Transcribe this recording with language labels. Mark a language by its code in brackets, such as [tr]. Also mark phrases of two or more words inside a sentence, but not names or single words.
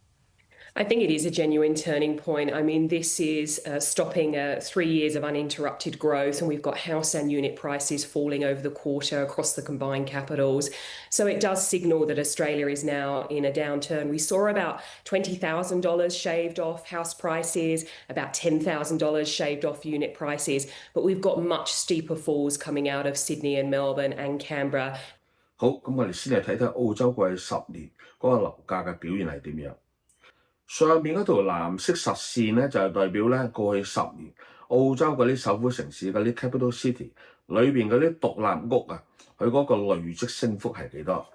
[en] I think it is a genuine turning point. I mean, this is stopping 3 years of uninterrupted growth, and we've got house and unit prices falling over the quarter across the combined capitals. So it does signal that Australia is now in a downturn. We saw about $20,000 shaved off house prices, about $10,000 shaved off unit prices, but we've got much steeper falls coming out of Sydney and Melbourne and Canberra. [yue] 好，咁我哋先嚟睇睇澳洲過去10年嗰個樓價嘅表現係點樣。上面嗰條藍色實線咧就係代表咧過去10年澳洲嗰啲首府城市嗰啲 [en] capital city [yue] 裏邊嗰啲獨立屋啊，佢嗰個累積升幅係幾多？